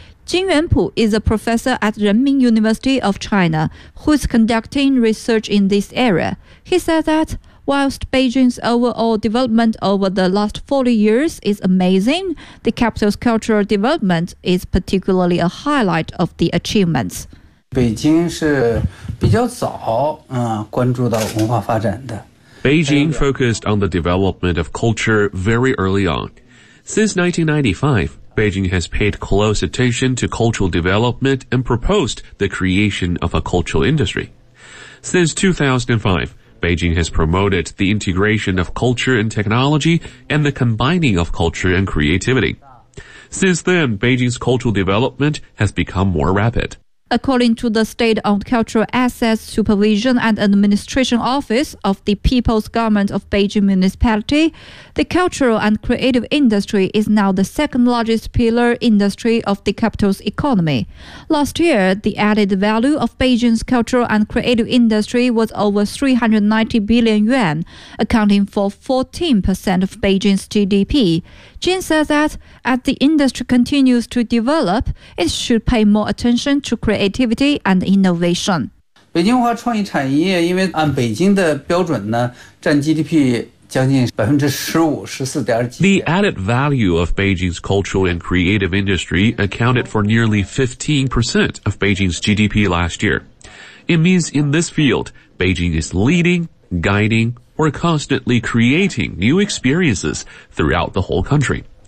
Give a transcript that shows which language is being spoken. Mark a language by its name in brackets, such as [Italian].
[English] Jin Yuanpu is a professor at Renmin University of China who is conducting research in this area. He said that whilst Beijing's overall development over the last 40 years is amazing, the capital's cultural development is particularly a highlight of the achievements. [Chinese] Beijing 比较早、关注到文化发展的。 [English] Beijing focused on the development of culture very early on. Since 1995, Beijing has paid close attention to cultural development and proposed the creation of a cultural industry. Since 2005, Beijing has promoted the integration of culture and technology and the combining of culture and creativity. Since then, Beijing's cultural development has become more rapid. According to the State-Owned Cultural Assets Supervision and Administration Office of the People's Government of Beijing Municipality, the cultural and creative industry is now the second largest pillar industry of the capital's economy. Last year, the added value of Beijing's cultural and creative industry was over 390 billion yuan, accounting for 14% of Beijing's GDP. Jin says that as the industry continues to develop, it should pay more attention to creativity and innovation. [Chinese] 北京文化创意产业因为按北京的标准呢占 GDP 将近 14.4%. [English] The added value of Beijing's cultural and creative industry accounted for nearly 15% of Beijing's GDP last year. It means in this field, Beijing is leading, guiding,We're constantly creating new experiences throughout the whole country.